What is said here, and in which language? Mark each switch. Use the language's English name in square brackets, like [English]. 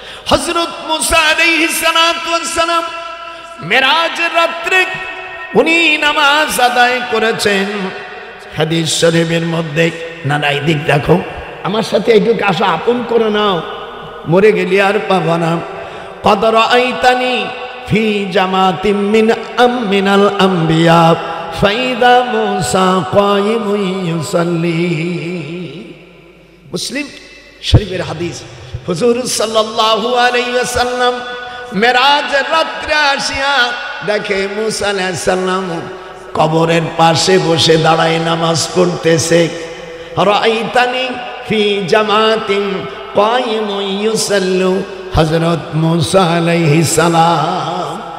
[Bangla] হযরত মুসা আলাইহিস সালাতু ওয়াস সালাম মেরাজের রাত্রে উনি নামাজ আদায় করেছেন। হাদিস শরীফের মধ্যে, না না এদিক দেখো, আমার সাথে এইটুকু আশা আপন করে নাও, মরে গেলি আর পাবা না। [Arabic] قد رأيتني في جماعة من الأنبياء فإذا موسى قائم يصلي। [Bangla] মুসলিম শরীফের হাদিস, হুজুর সাল্লাল্লাহু আলাইহি ওয়াসাল্লাম মেরাজের রাত্রে আসিয়া দেখে মুসা আলাইহিস সালাম কবরের পাশে বসে দাঁড়ায় নামাজ পড়তেছে। [Arabic] রাআইতানি ফি জামাতিন কায়িমুন ইউসাল্লু, [Bangla] হযরত মুসা আলাইহিস সালাম।